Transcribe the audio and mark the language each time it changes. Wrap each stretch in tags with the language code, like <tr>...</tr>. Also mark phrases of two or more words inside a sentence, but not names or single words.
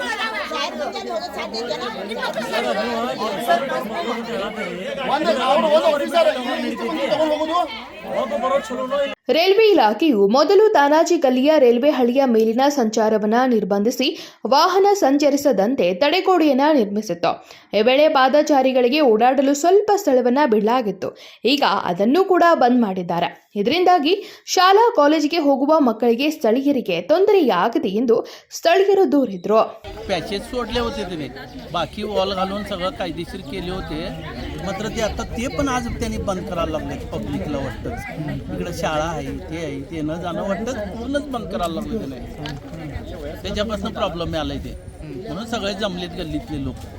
<kn>ರೈಲ್ವೆ ಇಲಾಖೆಯು ಮೊದಲು ತಾನಾಜಿ ಗಲ್ಲಿಯ ರೈಲ್ವೆ ಹಳಿಯ ಮೇಲಿನ ಸಂಚಾರವನ್ನು ನಿರ್ಬಂಧಿಸಿ ವಾಹನ ಸಂಚರಿಸದಂತೆ ತಡೆಗೋಡೆಯನ್ನು ನಿರ್ಮಿಸಿತ್ತು. ಈ ವೇಳೆ ಪಾದಚಾರಿಗಳಿಗೆ ಓಡಾಡಲು ಸ್ವಲ್ಪ ಸ್ಥಳವನ್ನು ಬಿಡಲಾಗಿತ್ತು. ಈಗ ಅದನ್ನು ಕೂಡ ಬಂದ್ ಮಾಡಿದ್ದಾರೆ. ಇದರಿಂದಾಗಿ ಶಾಲಾ ಕಾಲೇಜಿಗೆ ಹೋಗುವ ಮಕ್ಕಳಿಗೆ, ಸ್ಥಳೀಯರಿಗೆ ತೊಂದರೆಯಾಗಿದೆ ಎಂದು ಸ್ಥಳೀಯರು ದೂರಿದ್ರು.</kn> <mr>पॅचेस सोडले होते त्याने, बाकी वॉल घालून सगळं कायदेशीर केले होते. मात्र ते पण आज त्यांनी बंद करायला लागले. पब्लिकला वाटतं इकडे शाळा आहे, ते न जाणं वाटतं पूर्णच बंद करायला लागले त्याने. त्याच्यापासून प्रॉब्लेम आलाय ते, म्हणून सगळे जमलेत गल्लीतले लोक.</mr>